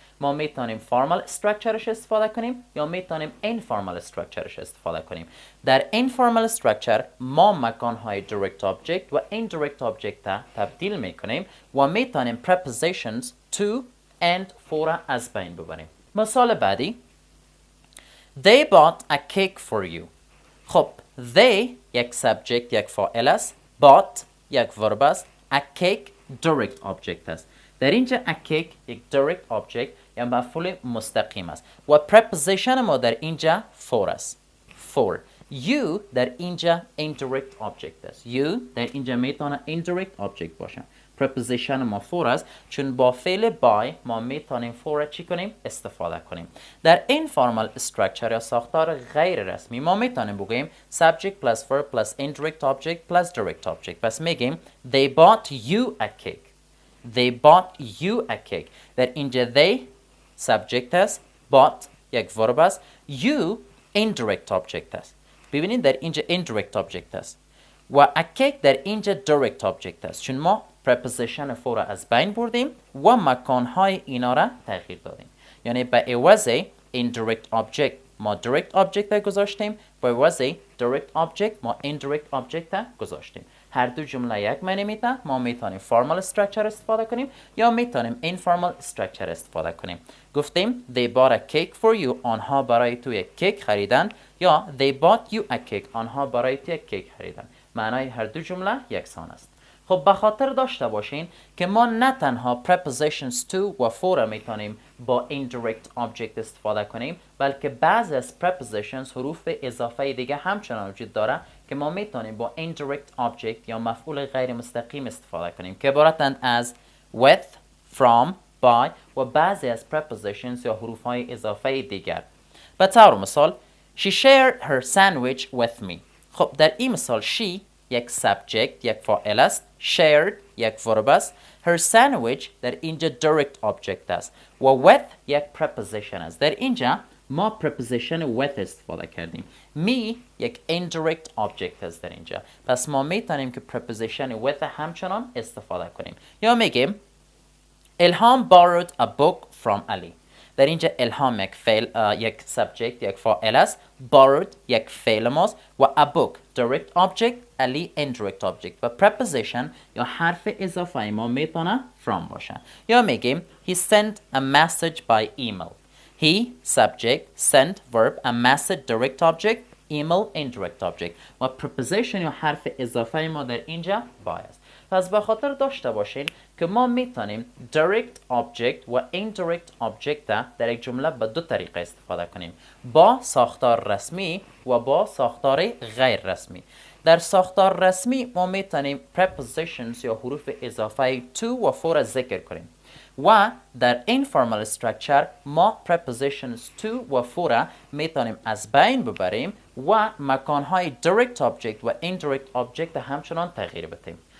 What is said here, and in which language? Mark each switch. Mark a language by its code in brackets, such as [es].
[fa] ما میتونیم formal structureش استفاده کنیم یا میتونیم informal structureش استفاده کنیم. در informal structure ما مکانهای direct object و indirect object را تبدیل میکنیم و میتونیم prepositions to and for را از بین ببریم. مثال بعدی [en] They bought a cake for you. [fa] خب they یک subject یک فاعل است، bought یک verb است، a cake direct object است. در اینجا a cake یک direct object یا مفعول مستقیم است و preposition ما در اینجا for است. [en] for you در اینجا indirect object است. [fa] you در اینجا میتونه indirect object باشه. preposition ما for است چون با فعل by ما میتونیم for را چی کنیم؟ استفاده کنیم. [en] در informal structure یا ساختار غیر رسمی ما میتونیم بگوییم subject plus verb plus indirect object plus direct object. [fa] پس میگیم [en] they bought you a cake. they bought you a cake. در اینجا they subject است، bought یک verb است، you indirect object است. [fa] ببینید در اینجا indirect object است و a cake در اینجا direct object است چون ما preposition for را از بین بردیم و مکانهای اینا را تغییر دادیم. یعنی به عوض indirect object ما direct object را گذاشتیم، به عوض direct object ما indirect object را گذاشتیم. هر دو جمله یک معنی میده. ما میتونیم formal structure استفاده کنیم یا میتونیم informal structure استفاده کنیم. گفتیم [en] they bought a cake for you. [fa] آنها برای تو یک کیک خریدند یا [en] they bought you a cake. [fa] آنها برای تو یک کیک خریدند. معنای هر دو جمله یکسان است. خب به خاطر داشته باشین که ما نه تنها prepositions to و for را میتونیم با indirect object استفاده کنیم بلکه بعضی از prepositions حروف اضافه دیگه همچنان وجود داره که ما میتونیم با indirect object یا مفعول غیر مستقیم استفاده کنیم که عبارتند از with, from, by و بعضی از prepositions یا حروف های اضافه دیگر. به طور مثال [en] She shared her sandwich with me. [fa] خب در این مثال she یک subject یک فاعل است، shared یک verb است، her sandwich در اینجا direct object است و with یک preposition است. در اینجا ما preposition with استفاده کردیم. me یک indirect object است در اینجا. پس ما میتونیم که preposition with همچنان استفاده کنیم. یا میگیم [en] Elham borrowed a book from Ali. [fa] در اینجا الهام یک فعل یک subject یک فاعل است، borrowed یک فعل ماست و a book direct object، علی indirect object و preposition یا حرف اضافه ما میتونه from باشه. یا میگیم [en] he sent a message by email. he subject sent verb a message direct object email indirect object و preposition یا حرف اضافه ما در اینجا by است. [fa] پس به خاطر داشته باشین که ما میتونیم direct object و indirect object در یک جمله به دو طریقه استفاده کنیم، با ساختار رسمی و با ساختار غیر رسمی. در ساختار رسمی ما میتونیم prepositions یا حروف اضافه to و for ذکر کنیم و در informal structure ما prepositions to و for میتونیم از بین ببریم و مکانهای direct object و indirect object همچنان تغییر بدیم.